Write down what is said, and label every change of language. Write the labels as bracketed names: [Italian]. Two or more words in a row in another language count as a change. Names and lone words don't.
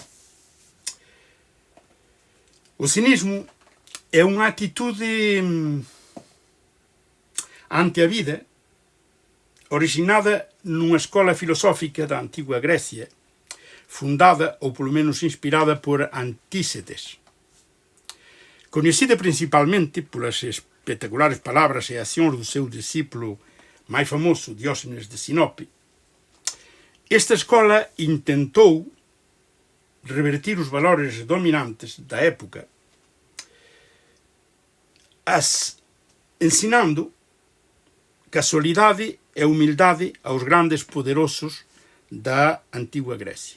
[Portuguese] O cinismo é uma atitude ante a vida originada numa escola filosófica da antiga Grécia, fundada ou pelo menos inspirada por Antícetes. Conhecida principalmente pelas espetaculares palavras e ações do seu discípulo mais famoso, Diógenes de Sinope, esta escola intentou revertir os valores dominantes da época, ensinando casualidade e humildade aos grandes poderosos da antiga Grécia.